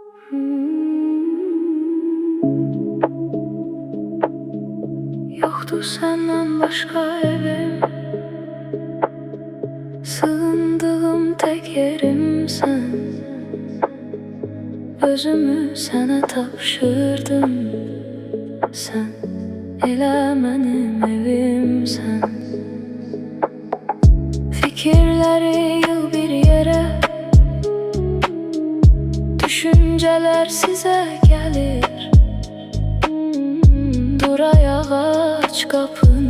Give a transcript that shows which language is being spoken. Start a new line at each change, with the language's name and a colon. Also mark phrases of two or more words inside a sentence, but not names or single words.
Turkish: Yoktu senden başka evim, sığındığım tek yerim sen.
Azerbaijani: Özümü sana tapşırdım, sen elə mənim evimsən. Fikirləri yığ bir yerə, düşüncələr sizə gəlir. Dur ayağa, aç qapı,